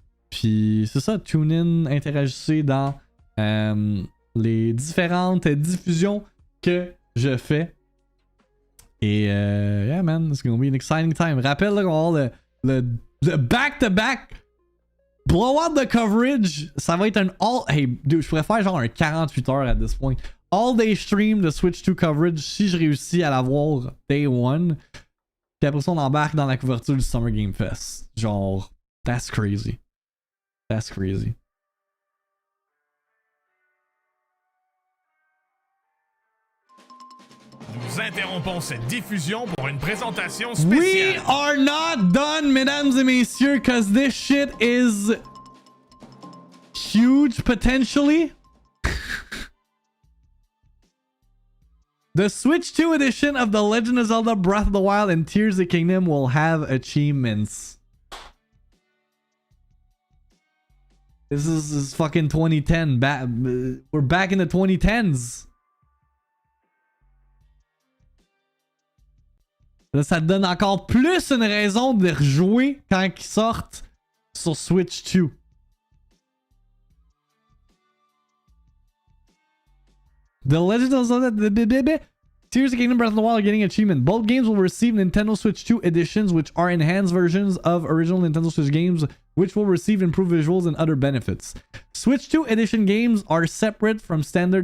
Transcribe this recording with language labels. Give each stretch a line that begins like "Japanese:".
French: Puis c'est ça, tune in, interagissez dans les différentes diffusions que je fais. Et
English: yeah man, it's gonna be an exciting time.
French: Rappelle là qu'on va avoir le
English: back-to-back blow out the coverage.
French: Ça va être un all...
English: Hey, dude,
French: je pourrais faire genre un 48 heures à
English: this point. All day stream
French: de Switch 2 coverage si je réussis à l'avoir
English: day one.
French: Puis après ça, on embarque dans la couverture du Summer Game Fest.
English: Genre, that's crazy. That's crazy.
French: Nous interrompons cette diffusion pour une présentation spéciale.
English: We are not done,
French: mesdames et messieurs,
English: because this shit is huge potentially. The Switch 2 edition of The Legend of Zelda Breath of the Wild and Tears of the Kingdom will have achievements. This is fucking 2010. We're back in the 2010s.
French: Là, ça te donne encore plus une raison de rejouer quand ils sortent sur Switch 2.
English: The Legend of Zelda Tears of the Kingdom Breath of the Wild are getting achievement. Both games will receive Nintendo Switch 2 editions, which are enhanced versions of original Nintendo Switch games, which will receive improved visuals and other benefits. Switch 2 edition games are separate from standard...